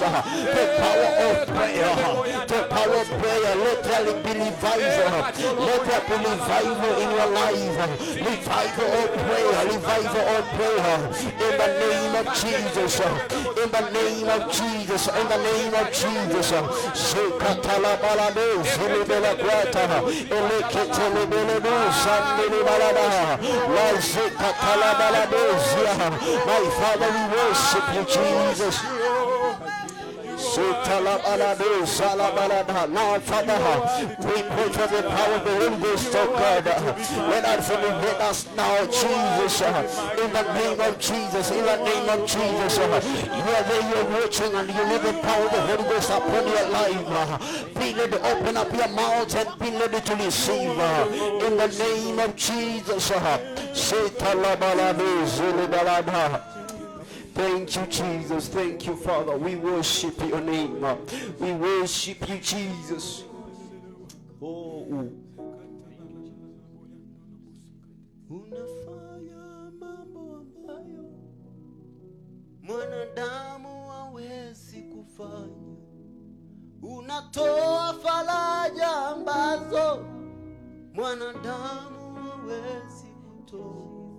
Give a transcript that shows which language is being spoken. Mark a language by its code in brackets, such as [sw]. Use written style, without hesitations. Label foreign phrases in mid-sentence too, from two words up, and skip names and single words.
[en] The power of prayer. The power of prayer. Let there be revival. Let there be revival in your life. Revival of prayer. Revival of prayer. In the name of Jesus. In the name of Jesus. In the name of Jesus. Shekatala balado. Zelebela kwata. Eleketele belado. Sandele balada. La shekatala balado. My Father, we worship you, Jesus. Now, Father, we pray for the power of the Holy Ghost, oh God. Let us elevate us now, Jesus. In the name of Jesus, in the name of Jesus. You are there, you're watching, and you need the power of the Holy Ghost upon your life. Be ready to open up your mouth and be ready to receive. In the name of Jesus. Thank you, Jesus. Thank you, Father. We worship your name. We worship you, Jesus. Oh. [sw] Unafanya mambo ambayo mwanadamu hawezi kufanya. Unatoa faraja ambazo mwanadamu hawezi kutoa.